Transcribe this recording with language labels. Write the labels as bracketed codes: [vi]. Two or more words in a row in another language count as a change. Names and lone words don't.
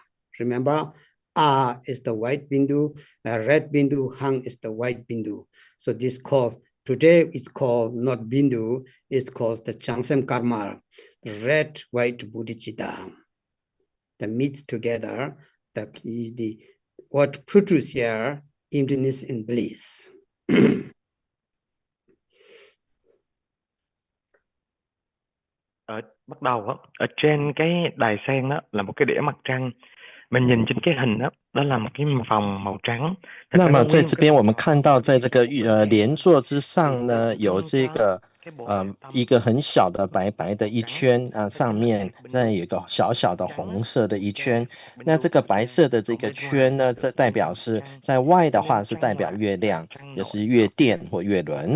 [en] Remember, ah is the white bindu, red bindu, hang is the white bindu. So this called, today it's called not bindu, it's called the changsem karma, red, white bodhicitta. The meets together, the what produce here, emptiness and bliss. [vi] Bắt đầu á, ở trên cái đài sen đó là một cái đĩa mặt trăng. Mình nhìn trên cái hình đó, đó là một cái vòng màu trắng. [zh] 那么在这边我们看到，在这个莲座之上呢，有这个一个很小的白白的一圈啊，上面再有一个小小的红色的一圈。那这个白色的这个圈呢，这代表是在外的话是代表月亮，就是月殿或月轮。